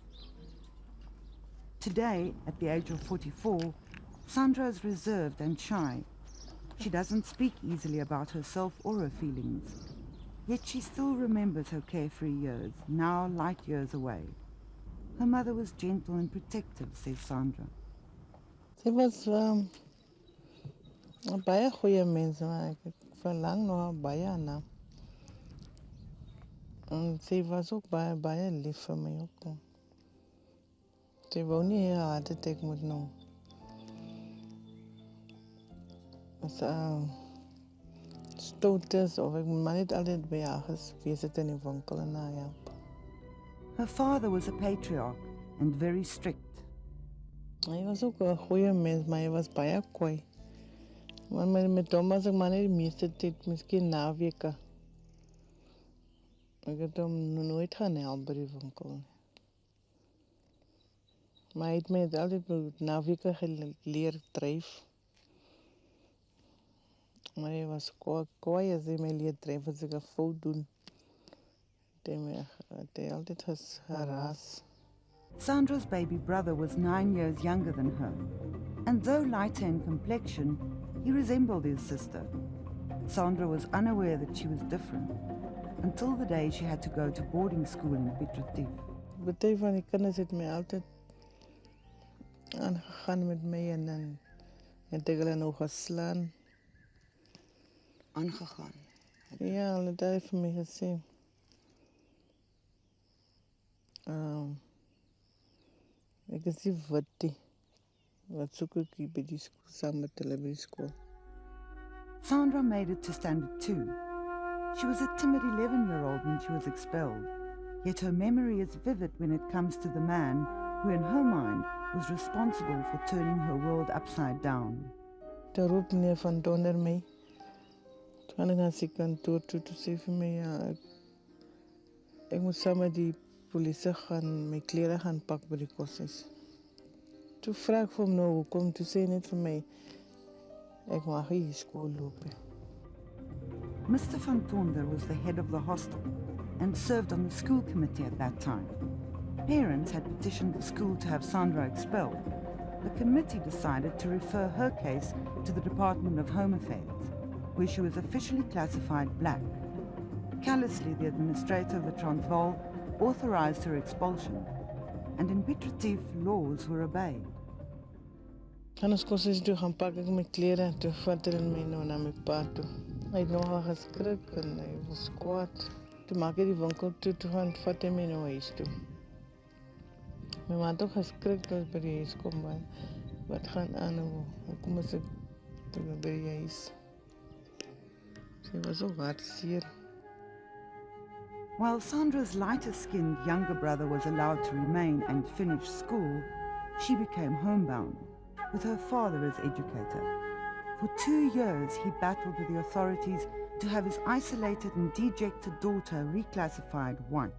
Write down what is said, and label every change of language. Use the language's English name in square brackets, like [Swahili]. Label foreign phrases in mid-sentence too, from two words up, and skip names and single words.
[English] Today, at the age of 44, Sandra is reserved and shy. She doesn't speak easily about herself or her feelings. Yet she still remembers her carefree years, now light years away. Her mother was gentle and protective, says Sandra. [Afrikaans] Sy was een baie goeie mens, maar ek verlang nog baie aan haar. En sy was ook baie lief vir my ook. Sy wou nie haar hart attack moet noem. As stout is of ek maar net altyd by haar gewees het in die winkel en haar help. [English] Her father was a patriarch and very strict. [Afrikaans] Hy was ook 'n goeie mens, maar hy was baie kwaai. Maar met hom was ek maar net die meeste tyd, miskien naweke. Ek het hom nooit gaan help by die winkel. Maar hy het my altyd naweke geleer dryf. Maar hy was kwaai as hy my leer dryf as ek 'n fout doen. Het hy altyd geraas. [English] Sandra's baby brother was 9 years younger than her, and though lighter in complexion, he resembled his sister. Sandra was unaware that she was different, until the day she had to go to boarding school in Piet Retief. [Afrikaans] Party van die kinders het my altyd aangegaan met my en dan het ek hulle nog geslaan. Aangegaan? Ja, hulle het vir my gesê. Ek is die witte. Wat soek ek hier by die skool, saam met hulle by die skool. [English] Sandra made it to standard 2. She was a timid 11-year-old when she was expelled, yet her memory is vivid when it comes to the man who in her mind was responsible for turning her world upside down. [Afrikaans] Toe roep meneer van Donder my. Toe gaan ek na sy kantoor toe sê vir my, ja, ek moet saam met die polisie gaan, my klere gaan pak by die koshuis. Toe vra ek vir hom nou hoekom, toe sê net vir my, ek mag hier skool loop. [English] Mr. van Tonder was the head of the hostel, and served on the school committee at that time. Parents had petitioned the school to have Sandra expelled. The committee decided to refer her case to the Department of Home Affairs, where she was officially classified black. Callously, the administrator of the Transvaal authorized her expulsion, and in Piet Retief, laws were obeyed. [Afrikaans] En ons kos is toe gaan pak ek my klere en toe vat hulle my nou na my pa toe. Hy het nogal geskrik en hy was kwaad. Toe maak hy die winkel toe gaan vat hy my nou huis toe. My ma het ook geskrik toe by die huis kom, maar wat gaan aan nou? Hoekom is ek toe by die huis? Sy was ook hartseer. [English] While Sandra's lighter-skinned younger brother was allowed to remain and finish school, she became homebound, with her father as educator. For 2 years, he battled with the authorities to have his isolated and dejected daughter reclassified white.